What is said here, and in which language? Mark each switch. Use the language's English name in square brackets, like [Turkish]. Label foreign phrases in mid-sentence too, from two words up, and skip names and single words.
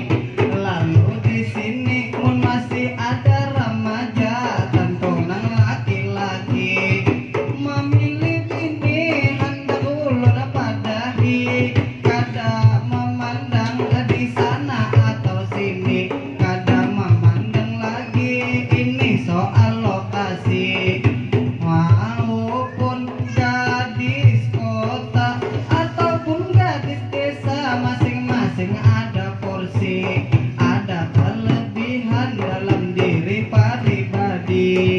[Banjar] Lalu di sini mun masih ada remaja tentunan laki-laki memilih ini hendak ulun padahi kada memandang di sana atau sini kada memandang lagi ini soal lokasi [Indonesian] maupun gadis kota ataupun gadis desa masing-masing ada porsi ada kelebihan dalam diri pribadi.